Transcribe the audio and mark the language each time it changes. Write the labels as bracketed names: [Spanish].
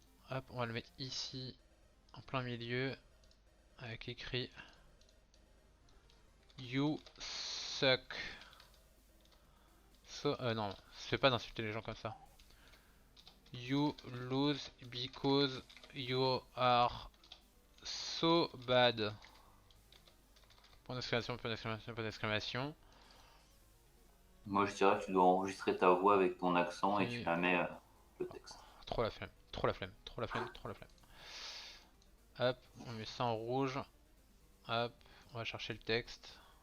[French] Hop, on va le mettre ici, en plein milieu, avec écrit [English] You suck. So, [French] non, fais pas d'insulter les gens comme ça. [English] You lose because you are so bad. [French] Point d'exclamation, point d'exclamation, point d'exclamation. Moi, je dirais que tu dois enregistrer ta voix avec ton accent et tu la mets le texte. Trop la flemme, trop la flemme, trop la flemme, trop la flemme. Hop, on met ça en rouge. Hop, on va chercher le texte.